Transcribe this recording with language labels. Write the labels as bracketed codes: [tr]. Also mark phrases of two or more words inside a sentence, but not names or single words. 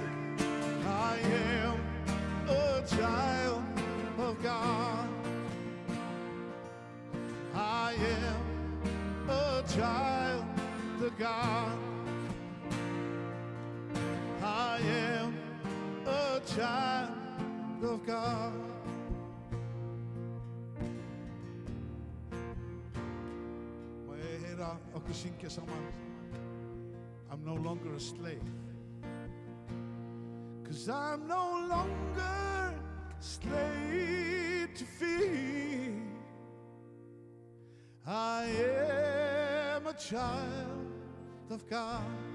[en] I am a child of God. I am a child of God. I am a child of God. [is] Má ég heyra okkur syngja saman. [en] I'm no longer a slave. 'Cause I'm no longer a slave to fear. I am a child of God.